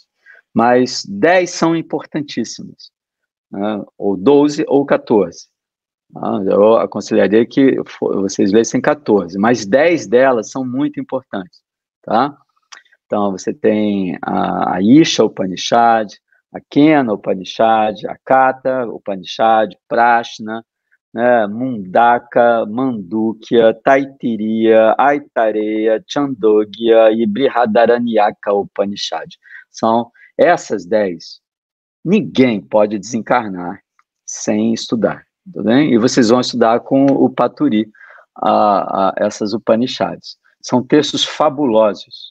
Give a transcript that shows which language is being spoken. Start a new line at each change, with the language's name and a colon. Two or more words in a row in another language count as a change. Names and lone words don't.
Portuguese: Mas 10 são importantíssimas, né, ou 12 ou 14. Eu aconselharia que vocês lessem 14, mas 10 delas são muito importantes. Tá? Então, você tem a Isha Upanishad, a Kena Upanishad, a Katha Upanishad, Prashna, né, Mundaka, Mandukya, Taittiriya, Aitareya, Chandogya e Brihadaranyaka Upanishad. São essas 10. Ninguém pode desencarnar sem estudar. Tá bem? E vocês vão estudar com o Paturi essas Upanishads. São textos fabulosos.